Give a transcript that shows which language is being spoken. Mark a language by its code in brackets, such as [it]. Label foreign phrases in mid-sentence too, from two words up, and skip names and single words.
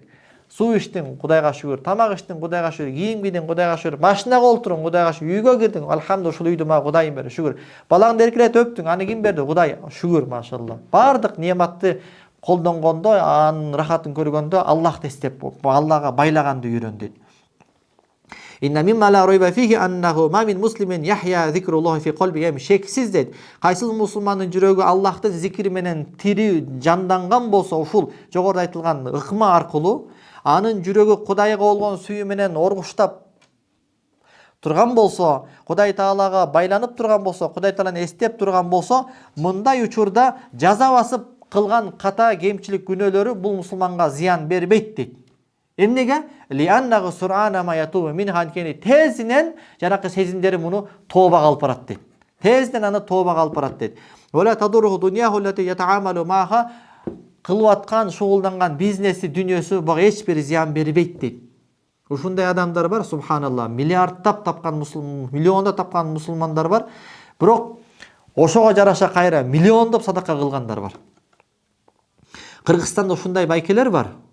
[ky] Суу иштиң, Кудайга шүгүр, тамак иштиң, Кудайга шүгүр, кийим кийдиң, Кудайга шүгүр, машинага олтуруң, Кудайга шүгүр, үйгө кирдиң, алхамдулилlah, ушул үйдү мага Кудайым берди, шүгүр. Балаңды эркелетип өптүң, аны ким берди? Кудай, шүгүр, машалла. Бардык неаматты колдонгондо, анын рахатын көргөндө Аллахты эстеп, Аллага байлаганды үйрөн дейт. [ar] إن مما لا ريب فيه أنه ما من مسلم يحيا ذكر الله في قلب, [ky] шексиз дейт. Кайсыл мусулмандын жүрөгү Аллахтын зикри менен тири жанданган болсо, ушул жогоруда айтылган ыкма аркылуу анын жүрөгү Кудайга болгон сүйүү менен оргуштап турган болсо, Кудай Таалага байланып турган болсо, Кудай Тааланы эстеп турган болсо, мындай учурда жаза басып кылган ката, кемчилик, күнөөлөрү бул мусулманга зыян бербейт дейт. Эмнеге? [ar] لأنه سرعان ما يتوب من [ky] ханкени тезинен жанакы сезимдери муну тообага алып барат дейт. Тезинен аны тообага алып барат дейт. [ar] ولا تضره دنياه التي يتعامل معها, [ky] кылып аткан, шугулданган бизнеси, дүнүйөсү буга эч бир зыян бербейт дейт. Ушундай адамдар бар, субханалла, миллиардтап тапкан мусулман, миллиондоп тапкан мусулмандар бар. Бирок ошого жараша кайра миллиондоп садака кылгандар бар. Кыргызстанда ушундай байкелер бар.